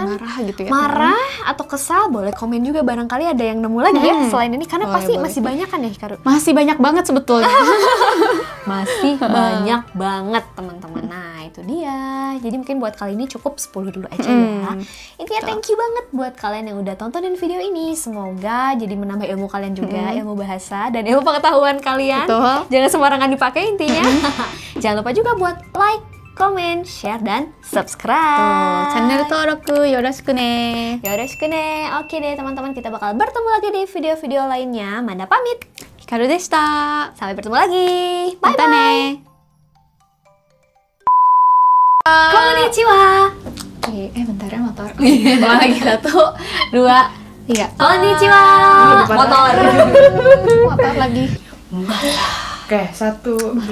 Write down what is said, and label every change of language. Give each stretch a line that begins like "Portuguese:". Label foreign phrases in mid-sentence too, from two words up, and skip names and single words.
Indonesian: Marah gitu ya. marah atau kesal, boleh komen juga barangkali ada yang nemu lagi ya selain ini, karena Boleh, pasti boleh. masih banyak kan ya Hikaru. Masih banyak banget sebetulnya. Masih banyak banget teman-teman. Nah itu dia. Jadi mungkin buat kali ini cukup 10 dulu aja ya. Intinya
English: thank you
Indonesian: banget buat kalian yang udah tontonin video ini. Semoga jadi menambah ilmu kalian juga, ilmu bahasa dan ilmu pengetahuan kalian. Betul. Jangan sembarangan dipakai intinya. Jangan lupa juga buat
English: like, comment, share,
Indonesian: dan subscribe.
Japanese: Channel 登録よろしくね. よろしくね.
Indonesian: Oke deh teman-teman, kita bakal bertemu lagi di video-video lainnya. Manda pamit.
Japanese: ヒカルでした.
Indonesian: Sampai bertemu lagi. Bye
Japanese: Mata
English: bye.
Japanese: ne. Konnichiwa.
Indonesian: Bentar ya motor. Lagi 1, 2, 3. Konnichiwa. Motor. Motor lagi. Oke, 1.